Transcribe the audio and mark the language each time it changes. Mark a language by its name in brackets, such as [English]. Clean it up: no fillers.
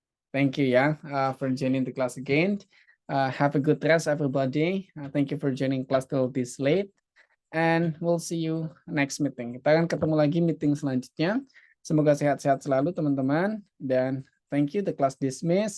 [English] Thank you ya for joining the class again. Have a good rest everybody. Thank you for joining class till this late. And we'll see you next meeting. [Indonesian] Kita akan ketemu lagi meeting selanjutnya. Semoga sehat-sehat selalu teman-teman. Dan [English] thank you, the class dismiss.